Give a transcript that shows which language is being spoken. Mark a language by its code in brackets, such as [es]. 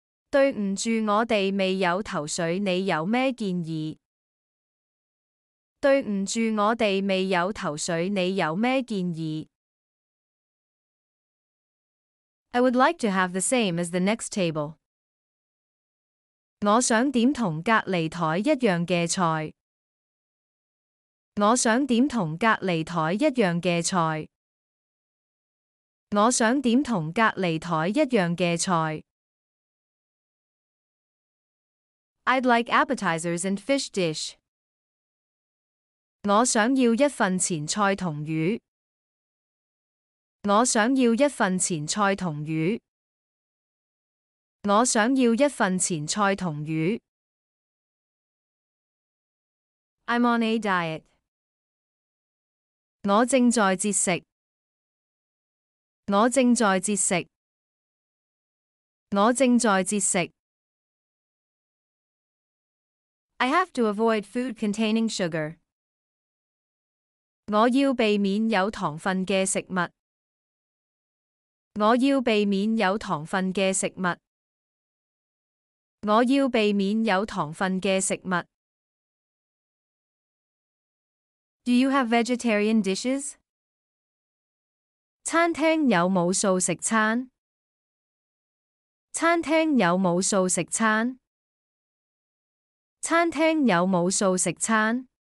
[yue] 對唔住，我哋未有頭緒，你有咩建議？對唔住，我哋未有頭緒，你有咩建議？ [en] I would like to have the same as the next table. [yue] 我想點同隔離枱一樣嘅菜。我想點同隔離枱一樣嘅菜。我想點同隔離枱一樣嘅菜。 [en] I'd like appetizers and fish dish. [yue] 我想要一份前菜同魚。我想要一份前菜同魚。我想要一份前菜同魚。 [en] I'm on a diet. [yue] 我正在節食。我正在節食。我正在節食。 [en] I have to avoid food containing sugar. [yue] 我要避免有糖分嘅食物。我要避免有糖分嘅食物。我要避免有糖分嘅食物。 [en] Do you have vegetarian dishes? [yue] 餐廳有冇素食餐？餐廳有冇素食餐？餐廳有冇素食餐？